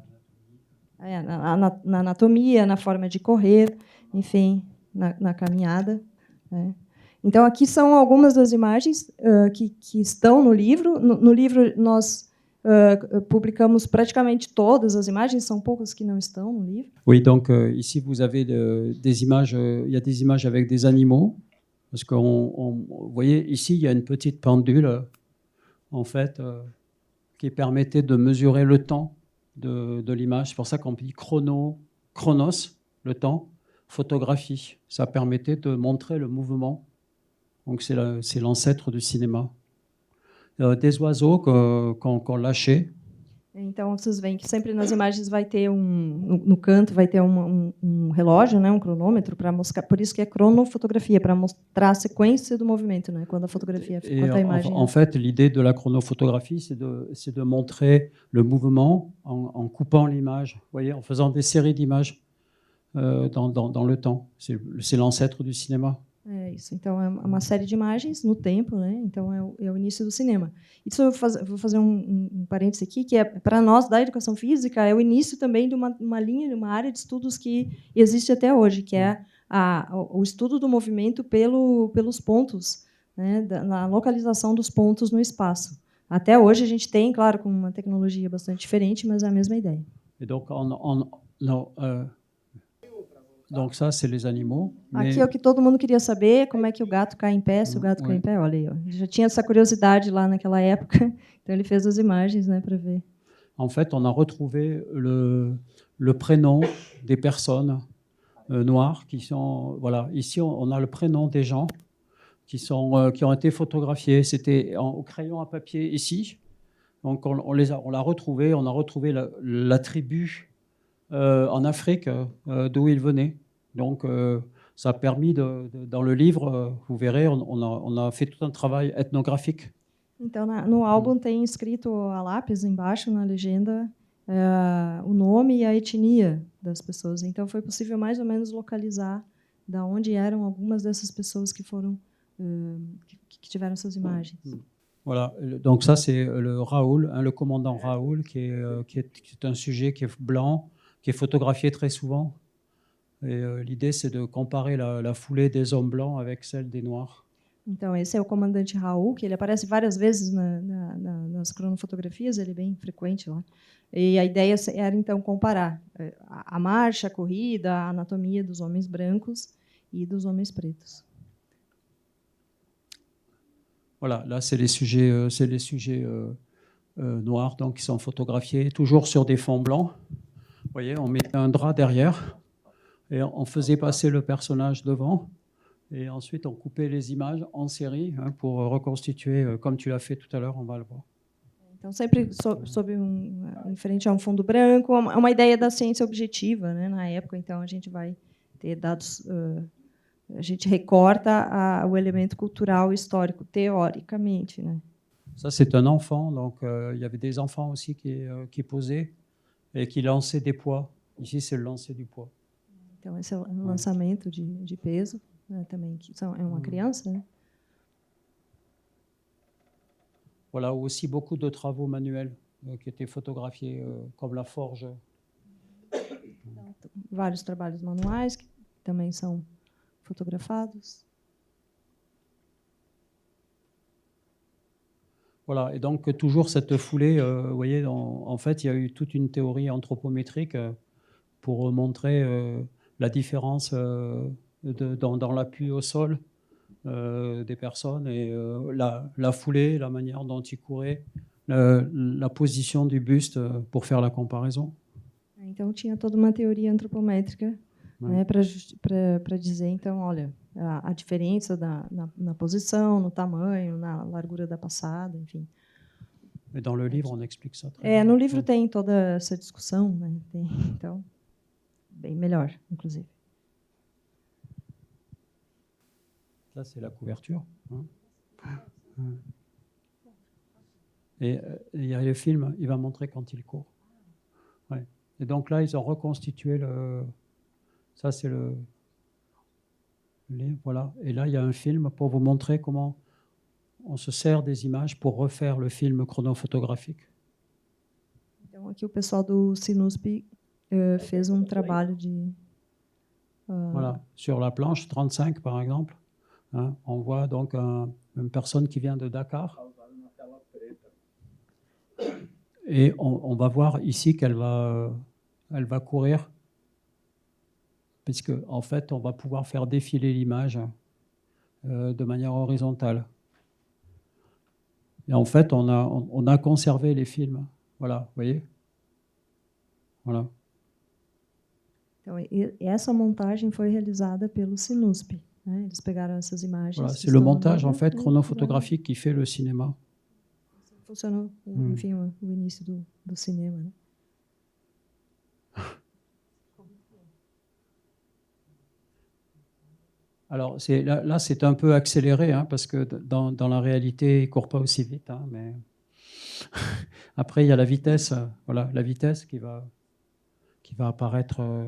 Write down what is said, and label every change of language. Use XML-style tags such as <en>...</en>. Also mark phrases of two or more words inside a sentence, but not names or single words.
<pt>Na anatomia, na forma de correr, enfim, na caminhada, né? Então, aqui são algumas das imagens que estão no livro. No livro, nós publicamos praticamente todas as imagens, são poucas que não estão no livro.</pt> <fr>Oui, donc ici, vous avez des images, il y a des images avec des animaux, parce que vous voyez, ici, il y a une petite pendule, en fait, qui permettait de mesurer le temps de l'image. C'est pour ça qu'on dit chronos, le temps, photographie. Ça permettait de montrer le mouvement. Donc c'est l'ancêtre du cinéma. Des oiseaux qu'on lâchait.</fr> <pt>Então, vocês veem que sempre nas imagens vai ter no canto vai ter relógio, né, cronômetro para mostrar. Por isso que é cronofotografia, para mostrar a sequência do movimento, né, quando a fotografia, quando a imagem.</pt> <fr>En fait, l'idée de la chronophotographie, c'est de montrer le mouvement en coupant l'image, voyez, en faisant des séries d'images dans le temps. C'est l'ancêtre du cinéma.</fr> <pt>É isso. Então é uma série de imagens no tempo, né? Então é o início do cinema. Isso eu vou fazer um parêntese aqui, que é para nós da educação física é o início também de uma linha, de uma área de estudos que existe até hoje, que é o estudo do movimento pelos pontos, né? Na localização dos pontos no espaço. Até hoje a gente tem, claro, com uma tecnologia bastante diferente, mas é a mesma ideia.</pt> <fr>Et donc donc ça, c'est les animaux.</fr> <pt>Aqui é o que todo mundo queria saber, como é que o gato cai em pé, se o gato cai em pé. Olha aí, ó. Já tinha essa curiosidade lá naquela época, então ele fez as imagens, né, para ver.</pt> <fr>En fait, on a retrouvé le prénom des personnes noires qui sont... Voilà, ici, on a le prénom des gens qui ont été photographiés. C'était au crayon à papier ici. Donc on l'a retrouvé. On a retrouvé la tribu en Afrique d'où ils venaient. Donc ça a permis dans le livre, vous verrez, on a fait tout un travail ethnographique.</fr> <pt>Então no álbum tem escrito a lápis embaixo na legenda o nome e a etnia das pessoas. Então foi possível mais ou menos localizar da onde eram algumas dessas pessoas que foram que tiveram suas imagens.</pt> <fr>Voilà, donc ça c'est le Raoul, le commandant Raoul, qui est un sujet qui est blanc, qui est photographié très souvent. Et l'idée, c'est de comparer la foulée des hommes blancs avec celle des noirs.</fr> <pt>Então, esse é o comandante Raul, que ele aparece várias vezes nas cronofotografias, ele é bem frequente lá. E a ideia era, então, comparar a marcha, a corrida, a anatomia dos homens brancos e dos homens pretos.</pt> <fr>Voilà, là, c'est les sujets noirs donc, qui sont photographiés, toujours sur des fonds blancs. Vous voyez, on mettait un drap derrière et on faisait passer le personnage devant. Et ensuite, on coupait les images en série pour reconstituer, comme tu l'as fait tout à l'heure, on va le voir.</fr> <pt>Então, sempre em frente a fundo branco, é uma ideia da ciência objetiva, né? Na época, então, a gente vai ter dados... a gente recorta o elemento cultural histórico, teoricamente, né?</pt> <fr>Ça, c'est un enfant. Donc, il y avait des enfants aussi qui posaient et qui lançaient des poids. Ici, c'est le lancer du poids.</fr> <pt>Então, esse é o lançamento de peso, né, também, que é uma criança, né?</pt> <fr>Voilà, aussi beaucoup de travaux manuels qui étaient photographiés, comme la forge.</fr> <pt>Vários trabalhos manuais que também são fotografados.</pt> <fr>Voilà, et donc toujours cette foulée, vous voyez, en fait, il y a eu toute une théorie anthropométrique pour montrer la différence dans l'appui au sol des personnes et la foulée, la manière dont ils couraient, la position du buste pour faire la comparaison.</fr> <pt>Então tinha toda uma teoria antropométrica, né, para dizer, então, olha, a diferença na posição, no tamanho, na largura da passada, enfim.</pt> <fr>Et dans le livre, on explique ça. Très bien.</fr> <pt>No livro tem toda essa discussão, né? Então, bem melhor, inclusive.</pt> <fr>Là, c'est la couverture. Et il y a le film, il va montrer quand il court. Ouais. Et donc là, ils ont reconstitué ça, c'est le livre, voilà. Et là, il y a un film pour vous montrer comment on se sert des images pour refaire le film chronophotographique.</fr> <pt>Então, aqui o pessoal do Sinusp fez trabalho de...</pt> <fr>Voilà, sur la planche 35, par exemple, on voit donc une personne qui vient de Dakar. Et on va voir ici qu'elle elle va courir, puisque en fait, on va pouvoir faire défiler l'image de manière horizontale. Et en fait, on a conservé les films. Voilà, vous voyez ? Voilà.</fr> <pt>Então, essa montagem foi realizada pelo Sinusp, né? Eles pegaram essas imagens.</pt> <fr>Voilà, c'est le montage en fait chronophotographique qui fait le cinéma.</fr> <pt>Funciona, enfim, o início do cinema, né?</pt> <fr>Alors là c'est un peu accéléré, hein, parce que dans la réalité, il ne court pas aussi vite. Hein, mais après, il y a la vitesse, voilà, la vitesse qui va apparaître.</fr>